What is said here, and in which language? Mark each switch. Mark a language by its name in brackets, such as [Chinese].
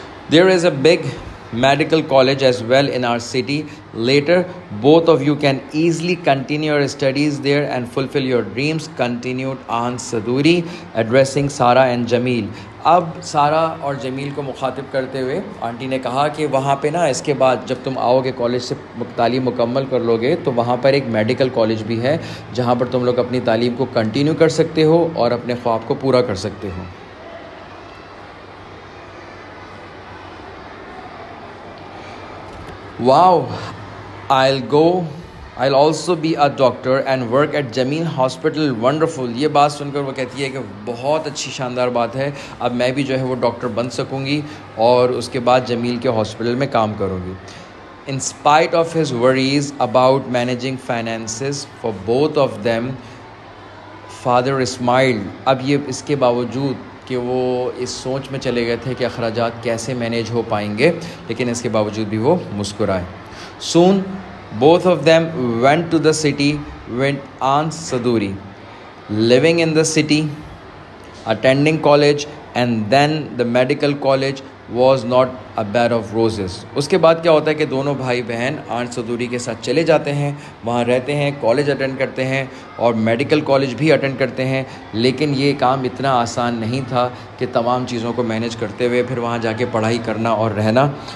[English] There is a big medical college as well in our city. Later, both of you can easily continue your studies there and fulfill your dreams, continued Aunt Saduri, addressing Sarah and Jamil. [Urdu] اب سارہ اور جمیل کو مخاطب کرتے ہوئے aunty نے کہا کہ وہاں پہ نا اس کے بعد جب تم آؤ گے کالج سے تعلیم مکمل کر لو گے, تو وہاں پر ایک میڈیکل کالج بھی ہے جہاں پر تم لوگ اپنی تعلیم کو کنٹینیو کر سکتے ہو اور اپنے خواب کو پورا کر سکتے ہو. [English] Wow, I'll also be a doctor and work at Jameel Hospital. Wonderful. [Urdu] یہ بات سن کر وہ کہتی ہے کہ بہت اچھی شاندار بات ہے, اب میں بھی جو ہے وہ ڈاکٹر بن سکوں گی اور اس کے بعد جمیل کے ہاسپٹل میں کام کروں گی. [English] In spite of his worries about managing finances for both of them, father smiled. [Urdu] اب یہ اس کے باوجود کہ وہ اس سوچ میں چلے گئے تھے کہ اخراجات کیسے مینیج ہو پائیں گے, لیکن اس کے باوجود بھی وہ مسکرائے. [English] Soon both of them went to the city with Aunt Saduri, living in the city, attending college, and then the medical college was not a bed of roses. [Urdu] اس کے بعد کیا ہوتا ہے کہ دونوں بھائی بہن آنٹ صدوری کے ساتھ چلے جاتے ہیں, وہاں رہتے ہیں, کالج اٹینڈ کرتے ہیں اور میڈیکل کالج بھی اٹینڈ کرتے ہیں. لیکن یہ کام اتنا آسان نہیں تھا کہ تمام چیزوں کو مینیج کرتے ہوئے پھر وہاں جا کے پڑھائی کرنا اور رہنا.